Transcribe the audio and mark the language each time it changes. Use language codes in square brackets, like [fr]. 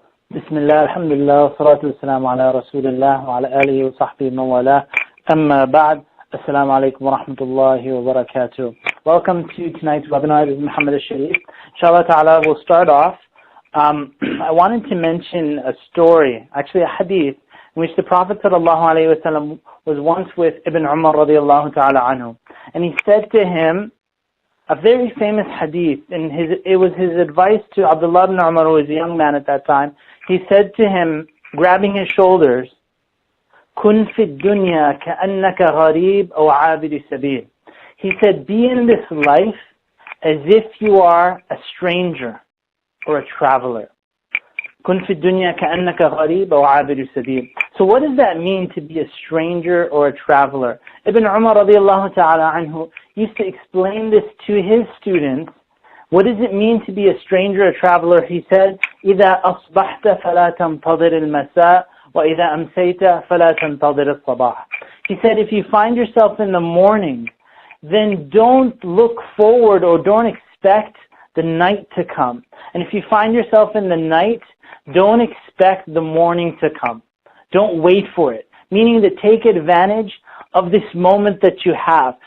[ar] بسم الله الحمد لله والصلاة والسلام على رسول الله وعلى آله وصحبه من والاه أما بعد السلام عليكم ورحمة الله وبركاته. [en] Welcome to tonight's webinar. This is Muhammad al-Sharif. Inshallah ta'ala, we'll start off. I wanted to mention a story, actually a hadith, in which the Prophet sallallahu alayhi wa sallam was once with Ibn Umar radiallahu ta'ala anhu. And he said to him a very famous hadith, and it was his advice to Abdullah ibn Umar, who was a young man at that time. He said to him, grabbing his shoulders, [ar] "Kun fi dunya ka'annaka gharib aw 'abid sabil." [en] He said, be in this life as if you are a stranger or a traveler. [ar] Kun fi dunya ka'annaka gharib aw 'abid sabil. [en] So what does that mean to be a stranger or a traveler? Ibn Umar radiallahu ta'ala anhu used to explain this to his students. What does it mean to be a stranger, a traveler? [ar] He said, إِذَا أَصْبَحْتَ فَلَا تَنْتَظِرِ الْمَسَاءَ وَإِذَا أَمْسَيْتَ فَلَا تَنْتَظِرِ الصَّبَاحَ. [en] He said, if you find yourself in the morning, then don't look forward or don't expect the night to come. And if you find yourself in the night, don't expect the morning to come. Don't wait for it. Meaning to take advantage of this moment that you have.